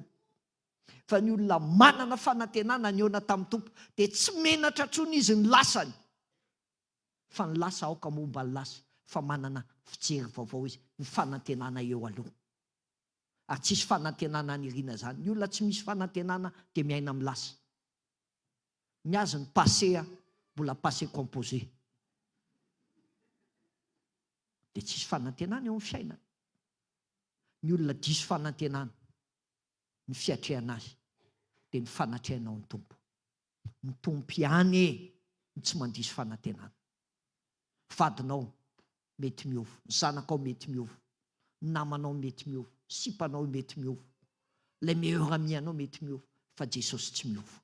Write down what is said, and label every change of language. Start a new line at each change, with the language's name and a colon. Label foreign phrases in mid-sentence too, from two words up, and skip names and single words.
Malagasy: Fa ny olona manana fanantenana ny eona tamin'ny tompo dia tsy menatra tsony izy ny lasany. Fa ny lasa aoka momba ny lasa, fa manana fijery vaovao izy, ny fanantenana eo aloha. Ary tsisy fanantenana nirina zany. Ny olona tsy misy fanantenana dia miaina amin'ny lasa. Ny azy ny passé mbola
French: passé composé.
Malagasy: Dia tsisy fanantenana eo amin'ny fiainana. Ny olona diso fanantenana, ny fiatrehana azy dia ny fanatrehanao ny tompo. Ny tompo ihany ny tsy mandiso fanantenana. Vadinao mety miova, ny zanakao mety miova, ny namanao mety miova, sipanao mety miova, ilay
French: meilleur ami
Malagasy: anao mety miova, fa Jesosy tsy miova.